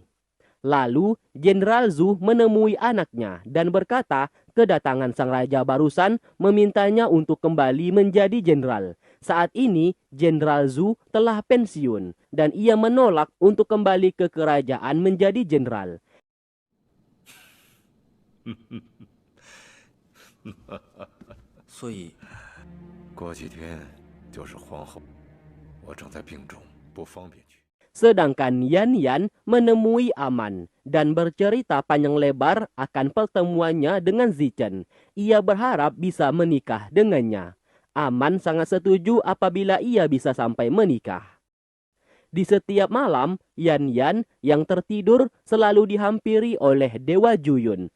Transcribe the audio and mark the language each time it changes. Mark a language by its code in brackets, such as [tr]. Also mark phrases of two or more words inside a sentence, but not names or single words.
[id] Lalu, Jenderal Zhu menemui anaknya dan berkata kedatangan sang raja barusan memintanya untuk kembali menjadi jenderal. Saat ini, Jenderal Zhu telah pensiun dan ia menolak untuk kembali ke kerajaan menjadi jenderal. [zh] 所以，过几天就是皇后，我正在病中，不方便去。 [id] Sedangkan Yan Yan menemui Aman dan bercerita panjang lebar akan pertemuannya dengan Zichen. Ia berharap bisa menikah dengannya. Aman sangat setuju apabila ia bisa sampai menikah. Di setiap malam, Yan Yan yang tertidur selalu dihampiri oleh Dewa Juyun.